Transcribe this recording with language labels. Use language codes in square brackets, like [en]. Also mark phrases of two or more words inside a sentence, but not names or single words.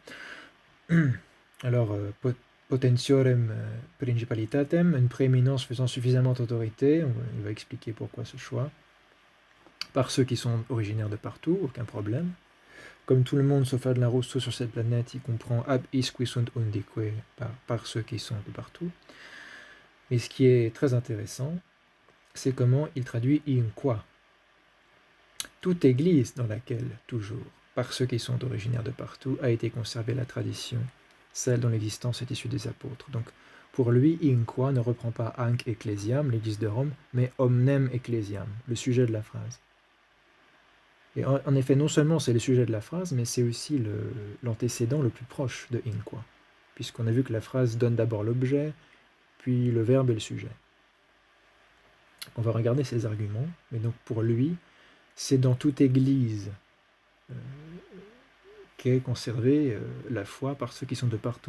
[fr] Alors, [la] potentiorem principalitatem, [fr] une prééminence faisant suffisamment autorité, il va expliquer pourquoi ce choix. Par ceux qui sont originaires de partout, aucun problème. Comme tout le monde sauf Adelin Rousseau sur cette planète, il comprend [la] ab isque sunt undique, [fr] par ceux qui sont de partout. Et ce qui est très intéressant, c'est comment il traduit [la] in qua. [fr] Toute église dans laquelle, toujours, par ceux qui sont originaires de partout, a été conservée la tradition, celle dont l'existence est issue des apôtres. Donc, pour lui, [la] in qua [fr] ne reprend pas [la] hanc ecclesiam, [fr] l'église de Rome, mais [la] omnem ecclesiam, [fr] le sujet de la phrase. Et en effet, non seulement c'est le sujet de la phrase, mais c'est aussi l'antécédent le plus proche de [la] in qua, [fr] puisqu'on a vu que la phrase donne d'abord l'objet, puis le verbe et le sujet. On va regarder ses arguments, mais donc pour lui, c'est dans toute église qu'est conservée la foi par ceux qui sont de partout.